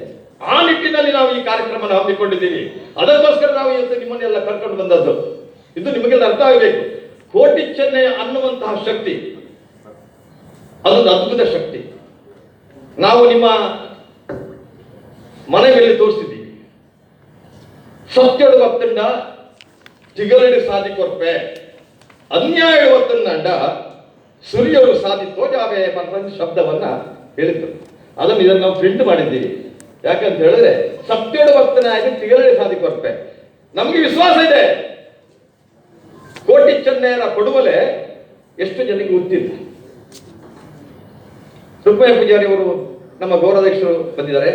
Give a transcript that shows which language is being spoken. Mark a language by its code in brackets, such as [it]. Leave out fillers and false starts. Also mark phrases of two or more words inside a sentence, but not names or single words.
[kn] ಆ ನಿಟ್ಟಿನಲ್ಲಿ ನಾವು ಈ ಕಾರ್ಯಕ್ರಮ ಹಮ್ಮಿಕೊಂಡಿದ್ದೀವಿ. ಅದಕ್ಕೋಸ್ಕರ ನಾವು ಇವತ್ತು ನಿಮ್ಮನ್ನೆಲ್ಲ ಕರ್ಕೊಂಡು ಬಂದದ್ದು. ಇದು ನಿಮಗೆಲ್ಲ ಅರ್ಥ ಆಗಬೇಕು. ಕೋಟಿ ಚೆನ್ನಯ್ಯ ಅನ್ನುವಂತಹ ಶಕ್ತಿ ಅದೊಂದು ಅದ್ಭುತ ಶಕ್ತಿ. ನಾವು ನಿಮ್ಮ ಮನೆಯಲ್ಲಿ ತೋರಿಸಿದ್ದೀವಿ. [tcy] ಸತ್ಯಡು ವತ್ತಂಡ ತಿಗಲಡಿ ಸಾಧಿ ಕೊರ್ಪೆ ಅನ್ಯಾಯ ವತ್ತಂಡ ಸುರಿಯೋರು ಸಾಧಿ ತೋಜಾವೆ [kn] ಅಂತ ಶಬ್ದವನ್ನ ಹೇಳಿದ್ರು. ಇದನ್ನು ನಾವು ಪ್ರಿಂಟ್ ಮಾಡಿದ್ದೀವಿ. ಯಾಕಂತ ಹೇಳಿದ್ರೆ [tcy] ಸತ್ಯಡು ವರ್ತನ ಆಗಿ ತಿಗಲಡಿ ಸಾಧಿ ಕೊರ್ಪೆ. [kn] ನಮ್ಗೆ ವಿಶ್ವಾಸ ಇದೆ ಕೋಟಿ ಚೆನ್ನಯ್ಯರ ಪಡುವಲೆ ಎಷ್ಟು ಜನಕ್ಕೆ ಗೊತ್ತಿಲ್ಲ. ರುಕ್ಮಯ್ಯ ಪೂಜಾರಿ ಅವರು ನಮ್ಮ ಗೌರವಾಧ್ಯಕ್ಷರು ಬಂದಿದ್ದಾರೆ.